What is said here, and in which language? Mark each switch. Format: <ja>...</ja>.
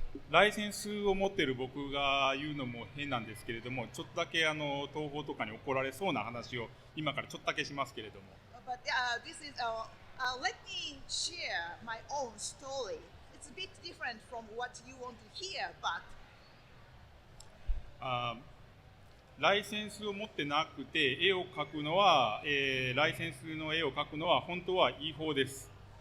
<ja>ライセンスを持っている僕が言うのも変なんですけれども、ちょっとだけ東宝とかに怒られそうな話を今からちょっとだけしますけれども。</ja> <en>But this is let me share my own story. It's a bit different from what you want to hear, but</en> <ja>ライセンスを持ってなくて絵を描くのは、ライセンスの絵を描くのは本当は違法です。</ja>